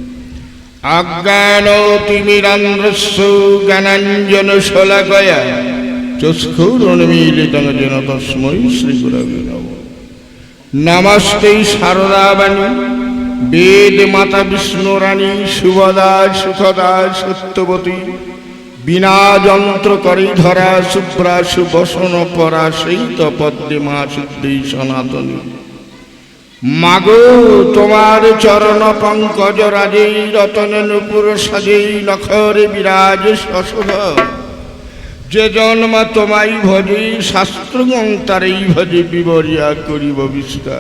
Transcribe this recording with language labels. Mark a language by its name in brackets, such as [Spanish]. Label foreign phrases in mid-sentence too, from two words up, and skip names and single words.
[Sanskrit] अज्ञानतिमिरान्धस्य ज्ञानाञ्जनशलाकया चक्षुरुन्मीलितं येन तस्मै श्री गुरवे नमः। [Bangla] নমস্তে সারদাবাণী বেদ মাতা বিষ্ণুরানী শুভদা সুখদা সত্যবতী বীণা যন্ত্র করে ধরা শুভ্রা সুবসন পরা শৈত পদ্মে মা সিদ্ধি সনাতনী। মাগো তোমার চরণ পঙ্কজ রাজে রতন নূপুর সাজে নখরে বিরাজ শশধ। যে জন্ম তোমায় ভজে শাস্ত্রগণ তারেই ভজে বিবরিয়া করিব বিস্তার।